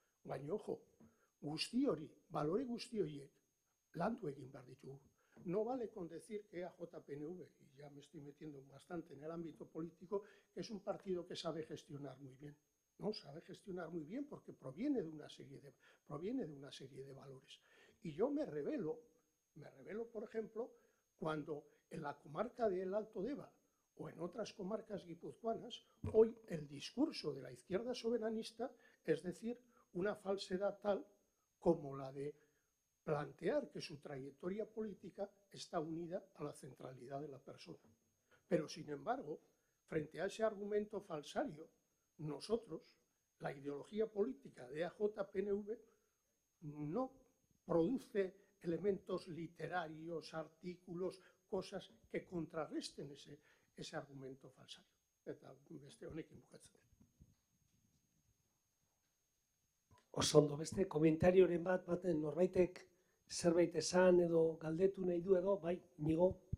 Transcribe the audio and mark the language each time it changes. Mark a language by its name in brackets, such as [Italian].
[Basque] Baina, ojo, guzti hori, balore guzti horiek, landu egin behar ditugu. [Spanish] No vale con decir que AJPNV, y ya me estoy metiendo bastante en el ámbito político, es un partido que sabe gestionar muy bien. No, sabe gestionar muy bien porque proviene de una serie de valores. Y yo me revelo, por ejemplo, cuando en la comarca del Alto Deva o en otras comarcas guipuzcoanas, hoy el discurso de la izquierda soberanista es decir, una falsedad tal como la de plantear que su trayectoria política está unida a la centralidad de la persona. Pero, sin embargo, frente a ese argumento falsario, nosotros, la ideología política de AJPNV, no produce elementos literarios, artículos, cosas que contrarresten ese argumento falsario. [Basque] Eta beste honekin bukatzen dut. Oso ondo, beste komentarioren baten norbaitek zerbait esan edo galdetu nahi du edo, bai, Inigo?